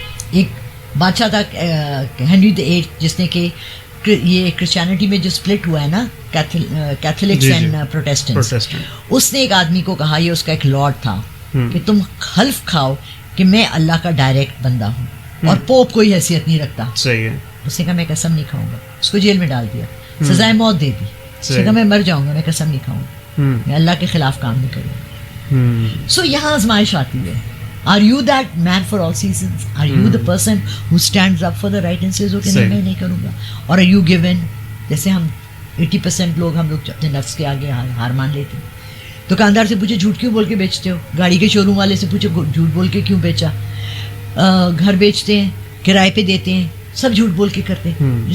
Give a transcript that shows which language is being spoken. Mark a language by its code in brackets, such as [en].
[ur] ایک بادشاہ تھا ہنری VIII جس نے کہ یہ کرسچینٹی میں جو سپلٹ ہوا ہے نا، کیتھولکس اینڈ پروٹیسٹنٹس، اس نے ایک آدمی کو کہا، یہ اس کا ایک لارڈ تھا، کہ تم حلف کھاؤ کہ میں اللہ کا ڈائریکٹ بندہ ہوں اور پوپ کوئی حیثیت نہیں رکھتا. صحیح ہے. اس نے کہا میں قسم نہیں کھاؤں گا. اس کو جیل میں ڈال دیا، سزائے موت دے دی. اس نے کہا میں مر جاؤں گا، میں قسم نہیں کھاؤں گا، میں اللہ کے خلاف کام نہیں کروں گا. سو یہاں آزمائش آتی ہے. [en] Are you that man for all seasons? Are you the person who stands up for the right and says okay [ur] میں نہیں کروں گا؟ اور [en] are you given؟ [ur] جیسے ہم 80% لوگ ہم لوگ اپنے نفس کے آگے ہار مان لیتے ہیں. دکاندار سے پوچھے جھوٹ کیوں بول کے بیچتے ہو، گاڑی کے شو روم والے سے پوچھے جھوٹ بول کے کیوں بیچا، گھر بیچتے ہیں، کرائے پہ دیتے ہیں، سب جھوٹ بول کے کرتے ہیں.